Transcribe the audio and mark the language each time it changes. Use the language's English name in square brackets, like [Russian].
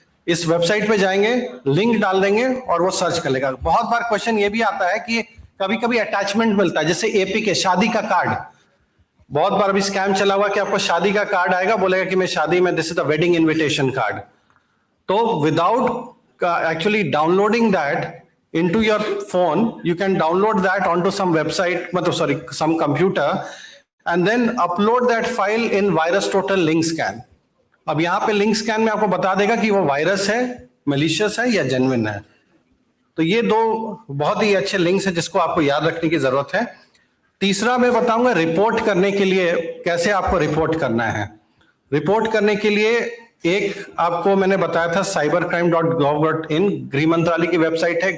[Hindi] इस वेबसाइट पे जाएंगे, लिंक डाल देंगे, और वो सर्च कर लेगा। बहुत बार क्वेश्चन ये भी आता है कि कभी कभी अटैचमेंट मिलता है, जैसे एपीके, शादी का कार्ड। बहुत बार अभी स्कैम चला हुआ कि आपको शादी का कार्ड आएगा, बोलेगा कि मैं शादी में, [English] This is the wedding invitation card. [Hindi] तो [English] Without actually downloading that, into your phone, you can download that onto some website, some computer, and then upload that file in VirusTotal link scan. [Hindi] अब यहाँ पे link scan में आपको बता देगा कि वो वायरस है, मैलिशियस है या जेन्युइन है. तो ये दो बहुत ही अच्छे लिंक्स हैं जिसको आपको याद रखने की जरूरत है. तीसरा मैं बताऊंगा रिपोर्ट करने के लिए कैसे आपको रिपोर्ट करना है. रिपोर्ट करने के लिए एक आपको मैंने बताया था cybercrime.gov.in, गृह मंत्रालय की वेबसाइट है.